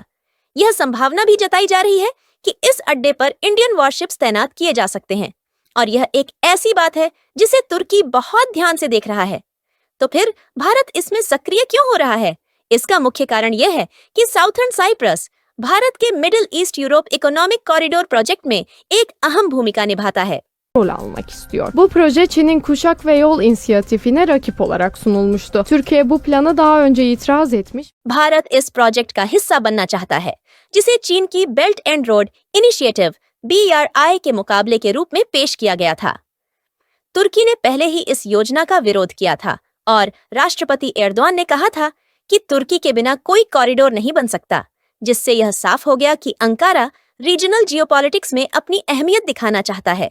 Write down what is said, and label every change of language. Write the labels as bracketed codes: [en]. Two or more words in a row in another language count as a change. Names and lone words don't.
[hi] यह संभावना भी जताई जा रही है कि इस अड्डे पर [en] Indian warships [hi] तैनात किए जा सकते हैं, और यह एक ऐसी बात है जिसे तुर्की बहुत ध्यान से देख रहा है। तो फिर भारत इसमें सक्रिय क्यों हो रहा है? इसका मुख्य कारण यह है कि साउथर्न साइप्रस भारत के मिडिल ईस्ट यूरोप इकोनॉमिक कॉरिडोर प्रोजेक्ट में एक अहम भूमिका निभाता है। [tr] rol almak istiyor. Bu proje Çin'in Kuşak ve Yol İnisiyatifine rakip olarak sunulmuştu. Türkiye bu plana daha önce itiraz etmiş. [hi] भारत इस प्रोजेक्ट का हिस्सा बनना चाहता है, जिसे चीन की बेल्ट एंड रोड इनिशिएटिव BRI के मुकाबले के रूप में पेश किया गया था। तुर्की ने पहले ही इस योजना का विरोध किया था और राष्ट्रपति एर्दोआन ने कहा था कि तुर्की के बिना कोई कॉरिडोर नहीं बन सकता, जिससे यह साफ हो गया कि अंकारा [en] regional geopolitics [hi] में अपनी अहमियत दिखाना चाहता है।